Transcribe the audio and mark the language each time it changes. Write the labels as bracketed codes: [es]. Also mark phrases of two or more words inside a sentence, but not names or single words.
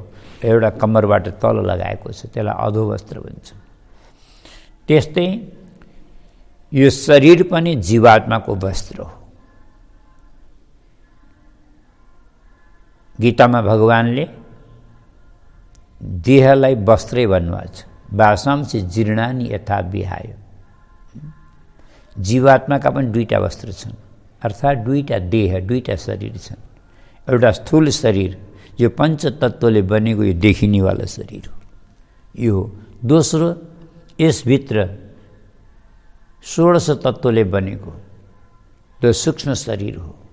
[ne] एउटा कम्मरबाट तल लगाएको छ, त्यसलाई अधो वस्त्र भन्छ। त्यस्तै यो शरीर पनि जीवात्माको वस्त्र हो। गीतामा भगवानले देहलाई वस्त्रै भन्नुभएको छ। [sa] वासांसि जीर्णानि यथा विहाय। [ne] जीवात्माका पनि दुईटा वस्त्र छन्, अर्थात् दुईटा देह, दुईटा शरीर छन्। एउटा स्थूल शरीर जो पञ्चतत्त्वले बनेको यो देखिनेवाला शरीर हो, यो हो। दोस्रो यसभित्र 16 तत्त्वले बनेको त्यो सूक्ष्म शरीर हो।